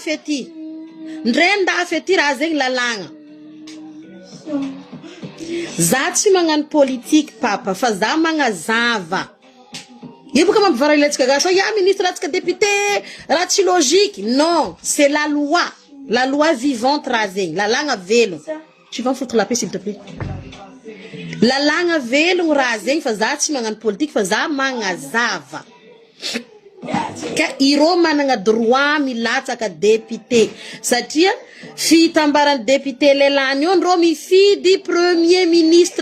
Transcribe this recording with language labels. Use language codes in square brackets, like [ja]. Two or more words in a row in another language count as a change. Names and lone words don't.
[mg] ndafy aty raha zegny lalagna za tsy magnano politique papa fa za magnazava io boka mampivara ilatsika gasy ya ministre latsika député raha tsy logique [fr] non c'est la loi vivante [mg] raha zegny lalagna velogno [fr] tu vas me foutre la paix s'il te plaît [mg] lalagna velogno raha zegny fa za tsy magnano politique fa za magnazava ka iro managna droit milatsaka député satria fitambarany député lelany io ndro mifidy [fr] premier ministre